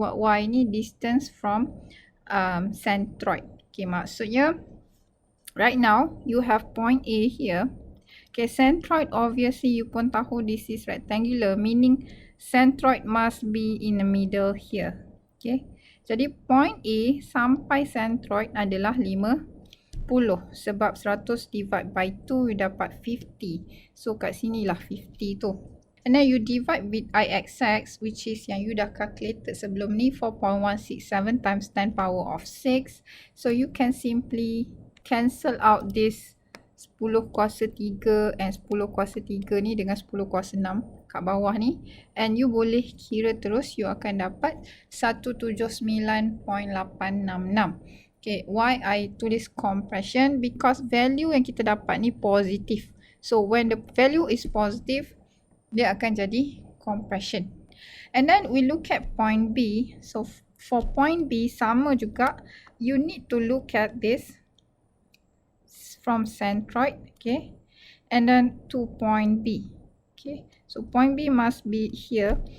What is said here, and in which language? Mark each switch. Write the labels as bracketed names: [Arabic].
[English] What Y [Malay] ni [English] distance from centroid. Okay, [Malay] maksudnya [English] right now you have point A here. Okay, centroid obviously you [Malay] pun tahu [English] this is rectangular, meaning centroid must be in the middle here. Okay, [Malay] jadi point A sampai centroid adalah 50 sebab 100 [English] divide by [Malay] 2 [English] you [Malay] dapat 50. [English] So [Malay] kat sini lah 50 tu. [English] And then you divide with IXX, which is [Malay] yang [English] you [Malay] dah [English] calculated [Malay] sebelum ni, [English] 4.167 times 10 power of 6. So you can simply cancel out this 10 [Malay] kuasa 3 [English] and 10 kuasa 3 [Malay] ni dengan [English] 10 [Malay] kuasa 6 kat bawah ni. [English] And you [Malay] boleh kira terus, [English] you [Malay] akan dapat 179.866. [English] Okay, why I tulis compression? Because value [Malay] yang kita dapat ni positif. [English] So when the value is positive, [Malay] dia akan jadi [English] compression. And then we look at point B. So for point B sama juga, you need to look at this from centroid, okay, and then to point B. Okay, so point B must be here.